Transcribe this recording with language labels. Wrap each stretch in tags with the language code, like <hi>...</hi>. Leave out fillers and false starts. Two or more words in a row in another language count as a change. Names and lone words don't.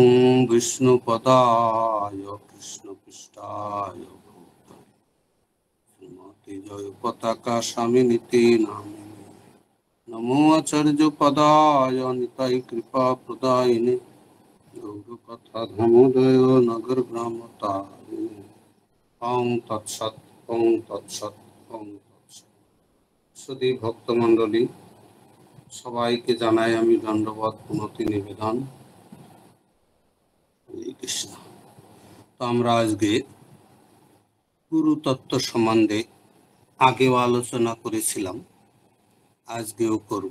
<sa>विष्णुपदाय कृष्णपृष्ठाय भूतले श्रीमते जय पताका स्वामिनीति नामिने नमो आचार्य पदाय निताय कृपा प्रदायिने गौर कथा धर्मोदय नगर ग्राम तारिणे ओं तत्सत् ओं तत्सत् ओं तत्सत्।</sa> <bn>সুধী ভক্তমণ্ডলী, সবাইকে জানাই আমি দণ্ডবত প্রণতি নিবেদন। হরে কৃষ্ণ। তো আমরা আজকে গুরু তত্ত্ব সম্বন্ধে আগেও আলোচনা করেছিলাম, আজকেও করব।</bn>